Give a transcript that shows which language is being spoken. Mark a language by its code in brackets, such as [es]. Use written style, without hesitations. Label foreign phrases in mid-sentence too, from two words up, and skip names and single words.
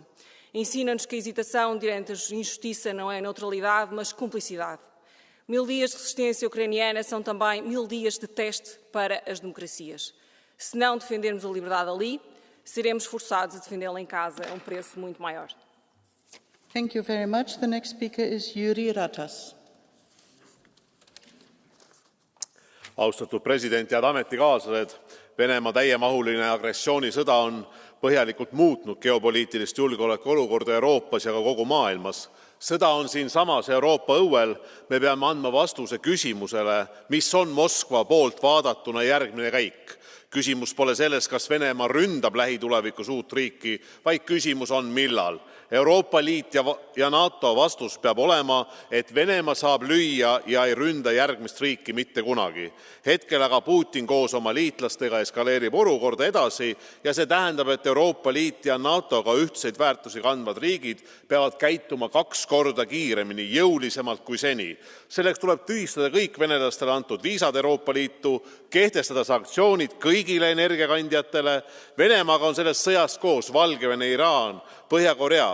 [pt] Ensina-nos que a hesitação diante da injustiça não é neutralidade, mas cumplicidade. 1000 dias de resistência ucraniana são também 1000 dias de teste para as democracias. Se não defendermos a liberdade ali, seremos forçados a defendê-la em casa a um preço muito maior. [en] Thank you very much. The next speaker is Jüri Ratas. [et] Austatud president, head ametikaaslased, Venemaa täiemahuline agressioonisõda on põhjalikult muutnud geopoliitilist julgeolekuolukorda Euroopas ja ka kogu maailmas. Sõda on siinsamas Euroopa õuel, me peame andma vastuse küsimusele, mis on Moskva poolt vaadatuna järgmine käik. Küsimus pole selles, kas Venemaa ründab lähitulevikus uut riiki, vaid küsimus on millal. Euroopa Liit ja NATO vastus peab olema, et Venemaa saab lüüa ja ei ründa järgmist riiki mitte kunagi. Hetkel aga Putin koos oma liitlastega eskaleerib olukorda edasi ja see tähendab, et Euroopa Liit ja NATO-ga ühtseid väärtusi kandvad riigid peavad käituma 2 korda kiiremini, jõulisemalt kui seni. Selleks tuleb tühistada kõik venelastele antud viisad Euroopa Liitu, kehtestada sanktsioonid kõigile energiakandjatele. Venemaaga on sellest sõjast koos Valgevene, Iraan, Põhja-Korea.